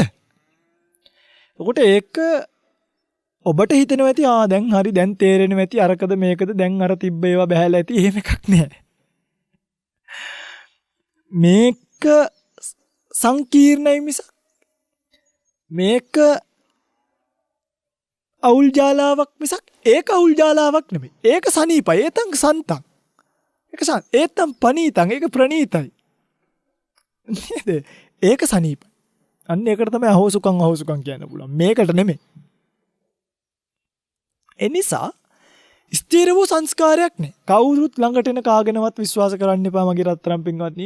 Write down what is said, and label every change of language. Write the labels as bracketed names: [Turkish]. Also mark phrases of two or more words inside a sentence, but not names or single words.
[Sinhala] එතකොට ඒක ඔබට හිතෙනවා ඇති දැන් හරි දැන් තේරෙනවා ඇති අරකද මේකද දැන් අර තිබ්බ ඒවා බහැලා ඇති. එහෙම එකක් නෑ. මේක සංකීර්ණයි මිසක් මේක අවුල් ජාලාවක් මිසක් ඒක අවුල් ජාලාවක් නෙමෙයි. ඒක සනීපයි. [Pali] ඒතං සන්තං. ඒතං පනීතං. [Sinhala] ඒක ප්‍රණීතයි. නේද? ඒක සනීපයි. අන්න ඒකට තමයි අහෝසුකම් කියන්න පුළුවන්. මේකට නෙමෙයි. එනිසා ස්ථිර වූ සංස්කාරයක් නේ. කවුරුත් ළඟට එන කාගෙනවත් විශ්වාස කරන්න එපා මගේ රත්තරන් පින්වත්නි.